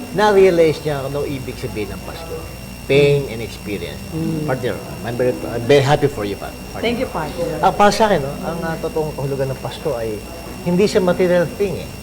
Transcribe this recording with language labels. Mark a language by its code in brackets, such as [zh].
[tl] na-realize niya kung ano ibig sabihin ng Pasko. [en] Pain and experience. Partner, I'm very happy for you, partner. Thank you, partner. [tl] Para sa akin, ang totoong kahulugan ng Pasko ay hindi siya material thing eh.